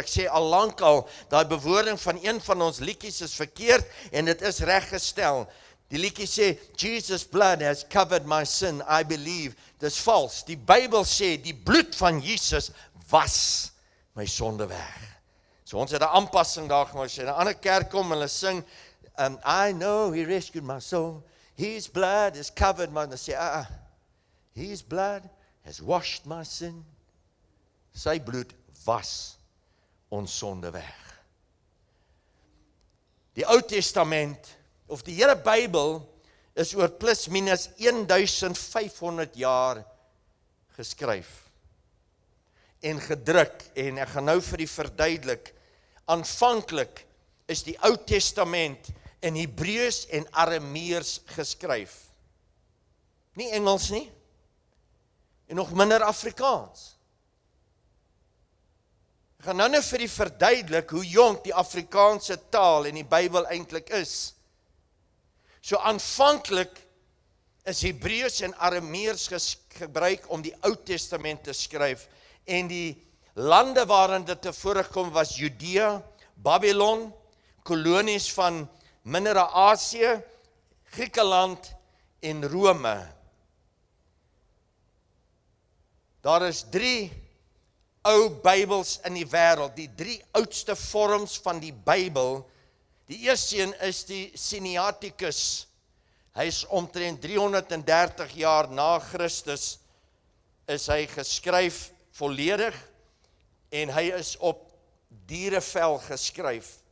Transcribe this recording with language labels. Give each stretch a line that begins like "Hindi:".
Afrikaans: Ek sê al lank al, daai bewoording van een van ons liedjies is verkeerd, en dit is reggestel. Die liedjie sê,
English: Jesus' blood has covered my sin, I believe.
Afrikaans: Dis vals. Die Bybel sê, die bloed van Jesus was my sonde weg. So ons het 'n aanpassing daar gemaak. As jy in 'n ander kerk kom, hulle sing,
English: I know he rescued my soul, his blood has covered my,
Afrikaans: dan sê,
English: his blood has washed my sin.
Afrikaans: Sy bloed was ons sonde weg. Die Ou Testament, of die hele Bybel, is oor plus minus 1500 jaar geskryf en gedruk, en ek gaan nou vir die verduidelik. Aanvanklik is die Ou Testament in Hebreëus en Arameers geskryf. Nie Engels nie, en nog minder Afrikaans. Ek gaan nou vir die verduidelik hoe jonk die Afrikaanse taal en die Bybel eintlik is. So aanvanklik is Hebreëus en Arameers gebruik om die Ou Testament te skryf, en die lande waarin dit tevore kom was Judea, Babylon, kolonies van Mindere Asië, Griekeland en Rome. Daar is 3 ou Bybels in die wêreld, die 3 oudste vorms van die Bybel. Die eerste een is die Sinaiticus. Hy is omtrent 330 jaar na Christus is hy geskryf volledig, en hy is op dierevel geskryf.